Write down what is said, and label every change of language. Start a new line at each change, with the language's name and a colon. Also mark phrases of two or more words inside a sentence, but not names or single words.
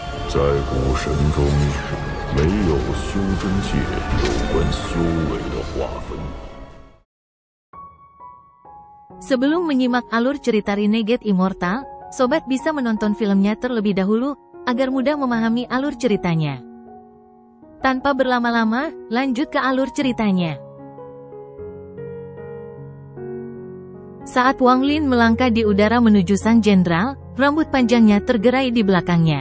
Chinese: 在古神中，没有修真界有关修为的划分。
Indonesian: Sebelum menyimak alur cerita Renegade Immortal, sobat bisa menonton filmnya terlebih dahulu, agar mudah memahami alur ceritanya. Tanpa berlama-lama, lanjut ke alur ceritanya. Saat Wang Lin melangkah di udara menuju sang jenderal, rambut panjangnya tergerai di belakangnya.